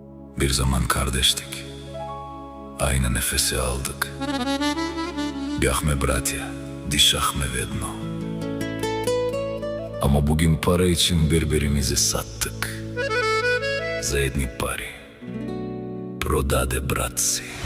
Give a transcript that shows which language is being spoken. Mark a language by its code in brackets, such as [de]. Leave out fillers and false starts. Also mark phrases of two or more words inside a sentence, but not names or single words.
[tr] Bir zaman kardeştik. Aynı nefesi aldık. [bg] Бяхме братя, дишахме ведно. [tr] Ама bugün para için birbirimizi sattık. [bg] За едни пари продаде брат си.